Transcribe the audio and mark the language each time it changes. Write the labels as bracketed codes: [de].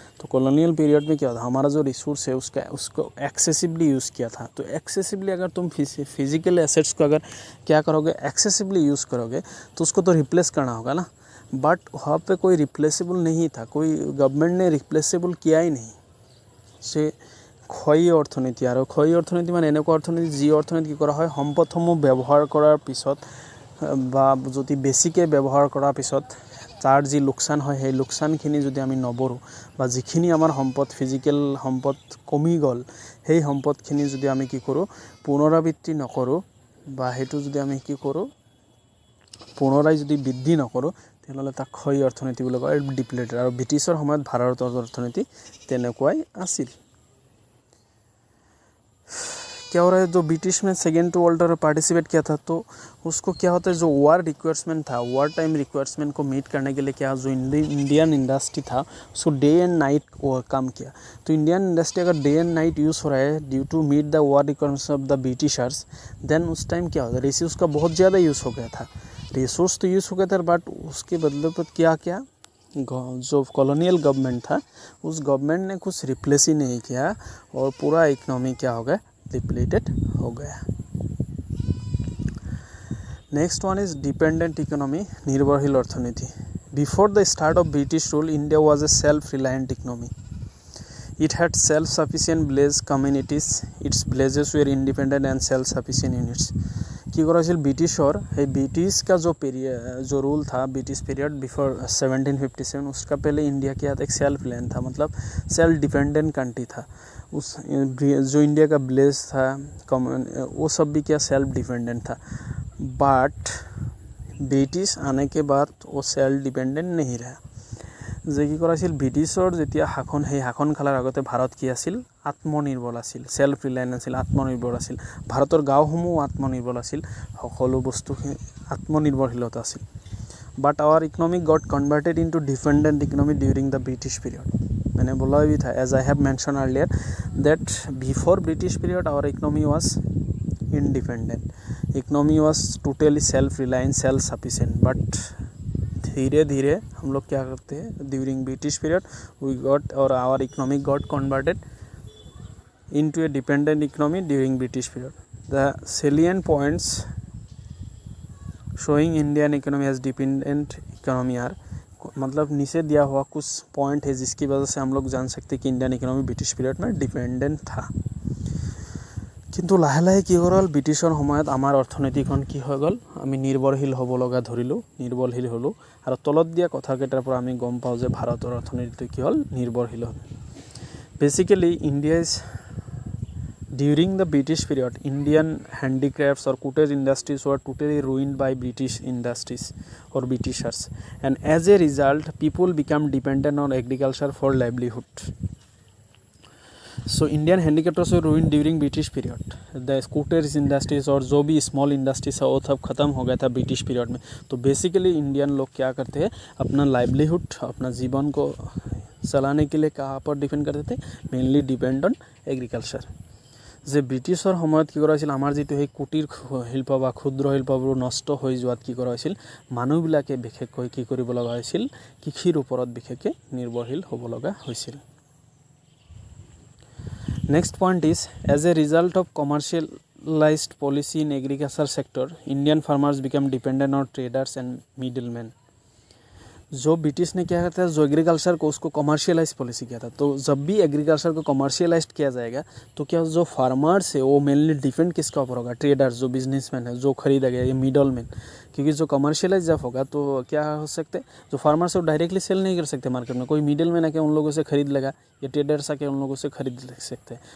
[hi] तो colonial period में क्या होता, हमारा जो रिसोर्स है उसको एक्सेसिवली यूज़ किया था। तो एक्सेसिवली अगर तुम फिजिकल एसेट्स को अगर क्या करोगे, एक्सेसिवली यूज़ करोगे तो उसको तो रिप्लेस करना होगा ना। बट वहाँ पे कोई रिप्लेसेबल नहीं था, कोई गवर्नमेंट ने रिप्लेसेबल किया ही नहीं। [as] से ক্ষয়ী অৰ্থনীতি। আৰু ক্ষয়ী অৰ্থনীতি মানে এনেকুৱা অৰ্থনীতি যি অৰ্থনীতি কি কৰা হয়, সম্পদসমূহ ব্যৱহাৰ কৰাৰ পিছত বা যদি বেছিকৈ ব্যৱহাৰ কৰাৰ পিছত তাৰ যি লোকচান হয় সেই লোকচানখিনি যদি আমি নবৰোঁ বা যিখিনি আমাৰ সম্পদ ফিজিকেল সম্পদ কমি গ'ল সেই সম্পদখিনি যদি আমি কি কৰোঁ পুনৰাবৃত্তি নকৰোঁ বা সেইটো যদি আমি কি কৰোঁ পুনৰাই যদি বৃদ্ধি নকৰোঁ তেতিয়াহ'লে তাক ক্ষয়ী অৰ্থনীতি বুলি কয়, ডিপ্লিটেড। আৰু ব্ৰিটিছৰ সময়ত ভাৰতৰ অৰ্থনীতি তেনেকুৱাই আছিল। [hi] क्या हो रहा है, जो ब्रिटिश में सेकेंड वर्ल्ड वॉर पार्टिसिपेट किया था तो उसको क्या होता है, जो वार रिक्वायरमेंट था, वार टाइम रिक्वायरमेंट को मीट करने के लिए क्या, जो इंडियन इंडस्ट्री था उसको डे एंड नाइट काम किया। तो इंडियन इंडस्ट्री अगर डे एंड नाइट यूज़ हो रहा है due to meet the war requirements of the Britishers, then उस टाइम क्या होता है, रिसोर्स का बहुत ज़्यादा यूज़ हो गया था। रिसोर्स तो यूज़ हो गया था, बट उसके बदले पर क्या क्या जो कॉलोनियल गवर्नमेंट था उस गवर्नमेंट ने कुछ रिप्लेस ही नहीं किया और पूरा इकनॉमी क्या हो गया, डिप्लीटेड हो गया। [en] next one is dependent economy, [hi] निर्भरशील अर्थनीति। [en] Before the start of British rule, India was a self reliant economy. It had self-sufficient village communities. Its villages were independent and self-sufficient units. [as] কি করা হয়েছিল ব্রিটিশর, [hi] এই British का जो rule था, British period before 1757, उसका पहले India क्या था, एक सेल्फ रिलायंट था, मतलब सेल्फ डिपेंडेंट कंट्री था। उस जो इंडिया का विलेज था वो सब भी क्या सेल्फ डिपेंडेंट था। बट ब्रिटिश आने के बाद वो सेल्फ डिपेंडेंट नहीं रहा। [as] যে কি কৰাইছিল ব্ৰিটিছৰ যেতিয়া শাসন, সেই শাসন কালৰ আগতে ভাৰত কি আছিল, আত্মনিৰ্ভৰ আছিল, সেল্ফ ৰিলায়েন্ট আছিল, আত্মনিৰ্ভৰ আছিল। ভাৰতৰ গাঁওসমূহ আত্মনিৰ্ভৰ আছিল, সকলো বস্তু আত্মনিৰ্ভৰশীলতা আছিল। [en] But our economic got converted into dependent economy during the British period. [hi] मैंने बोला भी था, [en] As I have mention earlier that before British period our economy was independent. Economy was totally self-reliant, self-sufficient, but [hi] धीरे धीरे हम लोग क्या करते हैं, [en] During British period we got और our economy got converted into a dependent economy during British period. The salient points showing Indian economy as dependent economy are, [hi] मतलब नीचे दिया हुआ कुछ पॉइंट है जिसकी वजह से हम लोग जान सकते हैं कि इंडियन इकोनॉमी ब्रिटिश पीरियड में डिपेंडेंट था। [as] কিন্তু লাহে লাহে কি হ'ল, ব্ৰিটিছৰ সময়ত আমাৰ অৰ্থনীতিখন কি হৈ গ'ল, আমি নিৰ্ভৰশীল হ'ব লগা ধৰিলোঁ, নিৰ্ভৰশীল হ'লোঁ। আৰু তলত দিয়া কথাকেইটাৰ পৰা আমি গম পাওঁ যে ভাৰতৰ অৰ্থনীতিটো কি হ'ল, নিৰ্ভৰশীল হ'ল। [en] Basically India is During the British period, Indian handicrafts or cottage industries were totally ruined by British industries or Britishers, and as a result, people became dependent on agriculture for livelihood. So, Indian handicrafts were ruined during British period. The cottage industries [hi] और जो भी [en] small industries [hi] है वो सब ख़त्म हो गया था ब्रिटिश पीरियड में। तो बेसिकली इंडियन लोग क्या करते हैं, अपना लाइवलीहुड, अपना जीवन को चलाने के लिए कहाँ पर डिपेंड करते थे, मेनली डिपेंड ऑन एग्रीकल्चर। [as] যে ব্ৰিটিছৰ সময়ত কি কৰা হৈছিল, আমাৰ যিটো সেই কুটিৰ শিল্প বা ক্ষুদ্ৰ শিল্পবোৰ নষ্ট হৈ যোৱাত কি কৰা হৈছিল, মানুহবিলাকে বিশেষকৈ কি কৰিব লগা হৈছিল, কৃষিৰ ওপৰত বিশেষকৈ নিৰ্ভৰশীল হ'ব লগা হৈছিল। [en] Next point is, as a result of commercialised policy in agriculture sector, Indian farmers become dependent on traders and middleman. [hi] जो ब्रिटिश ने क्या करता है, जो एग्रीकल्चर को उसको कमर्शियलाइज पॉलिसी किया था। तो जब भी एग्रीकल्चर को कमर्शियलाइज किया जाएगा तो क्या जो फार्मर्स है वो मेनली डिपेंड किसका ऊपर होगा, ट्रेडर्स, जो बिजनेसमैन है, जो खरीदेगा, ये मिडल मैन। क्योंकि जो कमर्शियलाइज जब होगा तो क्या हो सकते, जो फार्मर्स है वो डायरेक्टली सेल नहीं कर सकते मार्केट में, कोई मिडल मैन आके उन लोगों से खरीद लेगा, या ट्रेडर्स आके उन लोगों से खरीद सकते हैं।